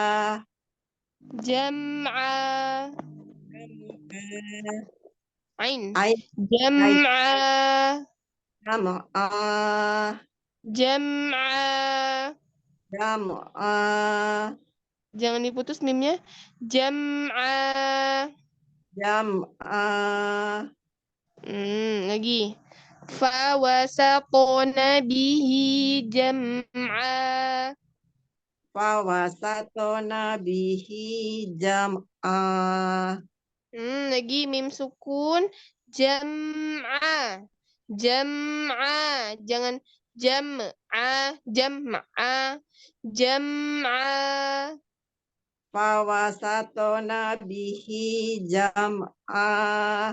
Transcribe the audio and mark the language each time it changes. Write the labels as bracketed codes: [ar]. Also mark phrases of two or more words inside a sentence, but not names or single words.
[ar] Jam'a. Ain. Ai Jam'a. jam'a Jam'a. jam'a. [id] Jangan diputus mimnya. Jam'a. [ar] Jam'a. Lagi. فوسطن به جمعا. فوسطن به جمعا. [id] Lagi [ar] ميم سكون. Jam'a. Jam'a. Jangan jam'a. Jam'a. Jam'a. فوسطن به جمعا.